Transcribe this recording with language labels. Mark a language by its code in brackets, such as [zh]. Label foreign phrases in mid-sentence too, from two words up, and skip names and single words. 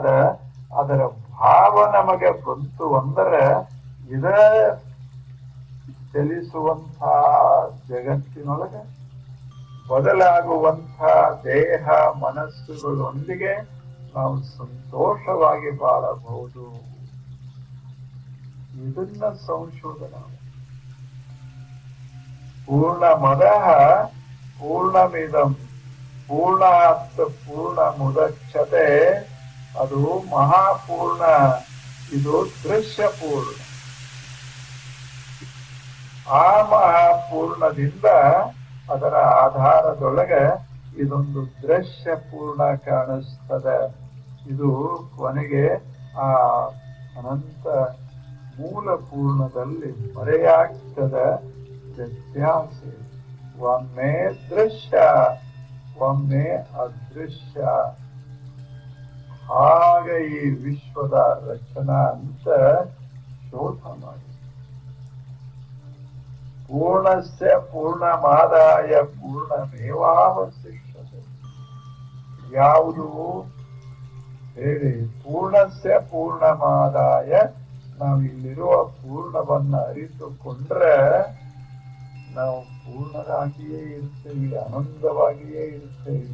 [kn] ಅದರ ಭಾವ ನಮಗೆ ಬಂತು ಅಂದರೆ ಇದ ಚಲಿಸುವಂಥ ಜಗತ್ತಿನೊಳಗೆ ಬದಲಾಗುವಂಥ ದೇಹ ಮನಸ್ಸುಗಳೊಂದಿಗೆ ನಾವು ಸಂತೋಷವಾಗಿ ಬಾಳಬಹುದು. ಇದನ್ನ ಸಂಶೋಧನೆ. [sa] ಪೂರ್ಣಮದಃ ಪೂರ್ಣಮಿದಂ ಪೂರ್ಣಾತ್ ಪೂರ್ಣಮುದಚ್ಯತೆ, [kn] ಅದು ಮಹಾಪೂರ್ಣ, ಇದು ದೃಶ್ಯ ಪೂರ್ಣ. ಆ ಮಹಾಪೂರ್ಣದಿಂದ ಅದರ ಆಧಾರದೊಳಗೆ ಇದೊಂದು ದೃಶ್ಯ ಪೂರ್ಣ ಕಾಣಿಸ್ತದೆ. ಇದು ಕೊನೆಗೆ ಆ ಅನಂತ ಮೂಲ ಪೂರ್ಣದಲ್ಲಿ ಮರೆಯಾಗ್ತದೆ. ವ್ಯತ್ಯಾಸ ಒಮ್ಮೆ ದೃಶ್ಯ, ಒಮ್ಮೆ ಅದೃಶ್ಯ. ಹಾಗೆ ಈ ವಿಶ್ವದ ರಚನಾ ಅಂತ ಶೋಧ ಮಾಡಿ. [sa] ಪೂರ್ಣಸ್ಯ ಪೂರ್ಣಮಾದಾಯ ಪೂರ್ಣಮೇವಾವಶಿಷ್ಯತೆ. [kn] ಯಾವುದು ಹೇಳಿ? [sa] ಪೂರ್ಣಸ್ಯ ಪೂರ್ಣಮಾದಾಯ. [kn] ನಾವು ಇಲ್ಲಿರುವ ಪೂರ್ಣವನ್ನ ಅರಿತುಕೊಂಡ್ರೆ ನಾವು ಪೂರ್ಣರಾಗಿಯೇ ಇರ್ತೇವೆ, ಆನಂದವಾಗಿಯೇ ಇರ್ತೇವೆ.